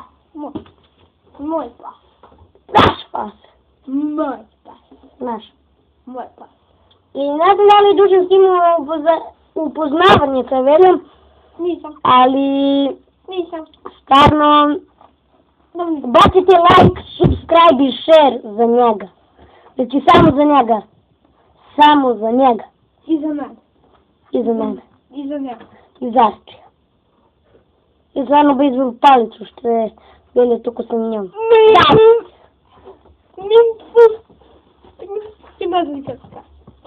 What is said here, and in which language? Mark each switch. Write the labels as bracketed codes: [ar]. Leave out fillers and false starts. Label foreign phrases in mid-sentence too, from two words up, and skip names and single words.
[sr] Moj pas. Naš pas. Moj pas. Naš. Moj pas. I ne znam da li Dušan s njim upoznavanje sa Veljom, Nisam. ali stvarno bacite [en] like, subscribe [sr] i share za njega. Znači samo za njega. Samo za njega. I za mene. I za mene. I za njega. I za Arčija. I stvarno bi izveo palicu što je Velja tuko sa njom. Ti mazli kad